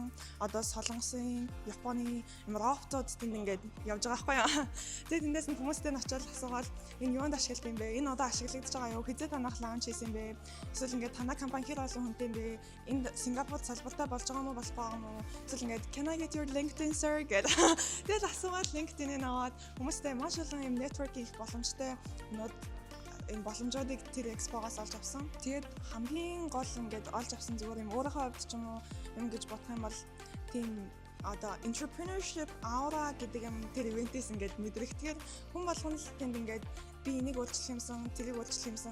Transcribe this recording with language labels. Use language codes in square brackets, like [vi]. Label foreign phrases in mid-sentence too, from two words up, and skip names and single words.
[mn] Одоо Солонгосын, Японы роботууд тэнд ингээд явж байгаа байхгүй юу. Тэгээд тэндээс нь хүмүүстэй нь очиод асуугаад энэ юунд ашигладаг юм бэ? Энэ одоо ашиглагдаж байгаа юу? Хизээ танах лаунч хийсэн бэ? Эсвэл ингээд танай компани хэр олон хүнтэй юм бэ? Энд Сингапурт салбартай болж байгаа юм уу болох байгаа юм уу? Эсвэл ингээд [en] can I get your LinkedIn sir [mn] гэдэг. Тэгээд асуугаад LinkedIn-ийг аваад хүмүүстэй маш олон юм network хийх боломжтой энэ боломжуудыг тэр экспогоос олж авсан. Тэгээд хамгийн гол ингээд олж авсан зүгээр юм өөрийнхөө хувьд ч юм уу юм гэж бодох юм бол тийм одоо [en] entrepreneurship aura [mn] гэдэг юм тэр ивентээс ингээд мэдрэгдэхээр хүн болгоно л тэнд ингээд би энийг үйлчлэх юмсан, тэрийг үйлчлэх юмсан.